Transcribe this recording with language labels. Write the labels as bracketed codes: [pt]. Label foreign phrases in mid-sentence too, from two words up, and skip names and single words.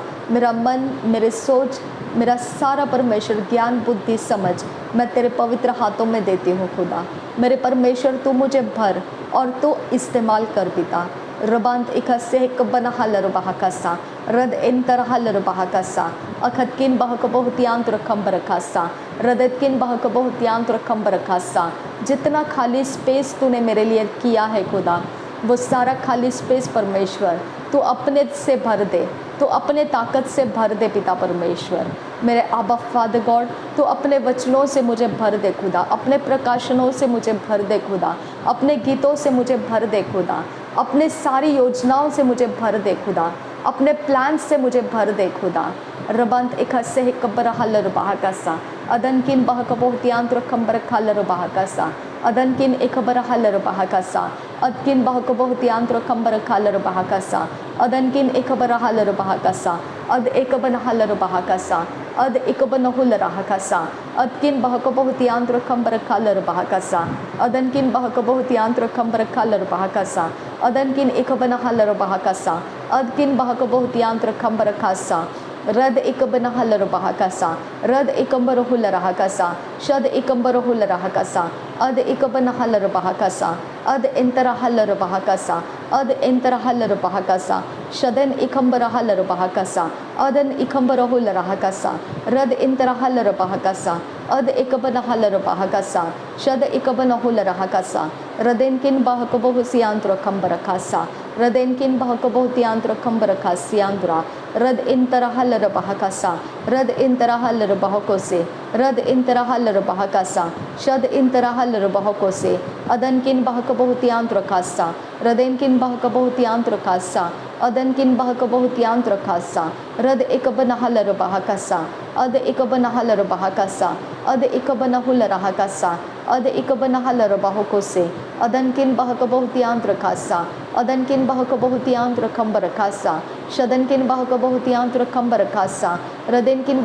[hi] मेरा मन, मेरे सोच, मेरा सारा परमेश्वर ज्ञान बुद्धि समझ मैं तेरे पवित्र हाथों में देती हूँ खुदा। मेरे परमेश्वर तू मुझे भर और तू इस्तेमाल कर पिता। रबांत इकसे बना हलर बहकसा रद इन तरह हलर बहकसा अखतकिन बहक बहुत यांत्र खंबर खासा रदतकिन बहक बहुत यांत्र खंबर खासा। जितना खाली स्पेस तूने मेरे लिए किया है खुदा, वो सारा खाली स्पेस परमेश्वर तू अपने से भर दे, तू अपने ताकत से भर दे पिता परमेश्वर। मेरे आबा [en] Father God, [hi] तू अपने वचनों से मुझे भर दे खुदा, अपने प्रकाशनों से मुझे भर दे खुदा, अपने गीतों से मुझे भर दे खुदा, अपने सारी योजनाओं से मुझे भर दे खुदा, अपने प्लान से मुझे भर दे खुदा। रबंत एक हसे कबर हलर बहकसा अदन किन बहक बहुत यांत्र खंबर खालर बहकसा अदन किन एक बर हलर बहकसा अदकिन बहक बहुत यांत्र खंबर खालर बहकसा अदन किन एक बर हलर बहकसा अद एक बन हलर बहकसा अद एक बन हुलर हकसा अदकिन बहक बहुत यांत्र खंबर खालर बहकसा अदन किन बहक बहुत यांत्र खंबर खालर बहकसा अदन किन एक बन हलर बहकसा अदकिन बहक बहुत यांत्र खंबर खासा रद एकबन हलर बहकसा रद एकंबर हुलर हकसा शद एकंबर हुलर हकसा अद एकबन हलर बहकसा अद इंतर हलर बहकसा अद इंतर हलर बहकसा शदन इकंबर हलर बहकसा अदन इकंबर हुलर हकसा रद इंतर हलर बहकसा अद एकबन हलर बहकसा शद एकबन हुलर हकसा रदेन किन बहक बहुसियांत्र खंबर खासा रदेन किन बहक बहुतियांत्र खंबर खासियांद्रा रद इन तरह हलर बहकसा रद इन तरह हलर बहको से रद इन तरह हलर बहकसा शद इन तरह हलर बहको से अदन किन बहक बहुतियांत्र खासा रदेन किन बहक बहुतियांत्र खासा अदन किन बहक बहुतियांत्र खासा रद एक बन हलर बहकसा अद ikabana halarabahakasa, ad ikabana hularahakasa, ad ikabana halarabahokose, adankin bahakabohutiantrakasa, adankin bahakabohutiantrakambarakasa, shadankin bahakabohutiantrakambarakasa, radenkin